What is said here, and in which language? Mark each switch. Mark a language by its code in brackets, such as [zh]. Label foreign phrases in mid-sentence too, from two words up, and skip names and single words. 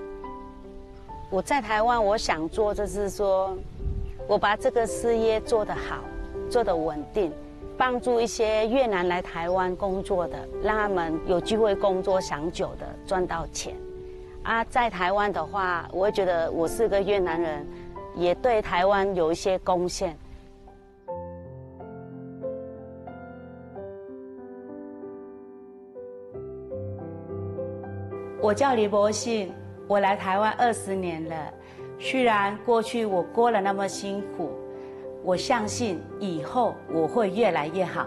[zh] 我在台灣，我想做就是說，我把這個事業做得好，做得穩定，幫助一些越南來台灣工作的，讓他們有機會工作長久的，賺到錢。啊，在台灣的話，我會覺得我是個越南人，也對台灣有一些貢獻。我叫李柏信，我来台湾20年了。虽然过去我过了那么辛苦，我相信以后我会越来越好。